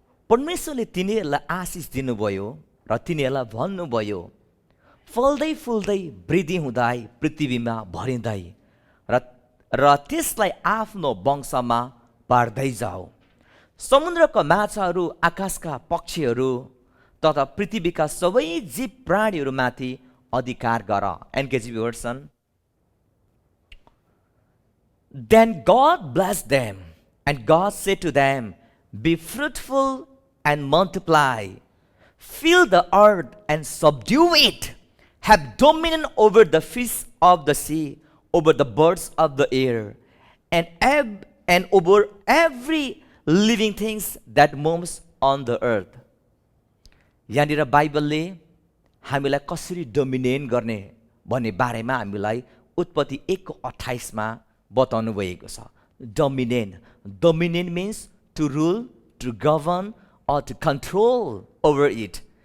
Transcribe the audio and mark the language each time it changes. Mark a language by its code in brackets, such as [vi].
[ne] परमेश्वरले तिनीहरूलाई आशिष दिनुभयो र तिनीहरूलाई भन्नुभयो फल्दै फुल्दै वृद्धि हुँदै पृथ्वीमा भरिँदै र त्यसलाई आफ्नो वंशमा बाँड्दै जाऊ। समुद्रका माछाहरू, आकाशका पक्षीहरू तथा पृथ्वीका सबै जीव प्राणीहरूमाथि अधिकार गर। NKG version. [en] Then God blessed them, and God said to them, be fruitful and multiply, fill the earth and subdue it, have dominion over the fish of the sea, over the birds of the air, and over every living things that moves on the earth. [ne] यहाँनिर बाइबलले हामीलाई कसरी dominate गर्ने भन्ने बारेमा हामीलाई उत्पत्ति 1:28 बताउनु भएको छ। [en] Dominate means to rule, to govern or to control over it.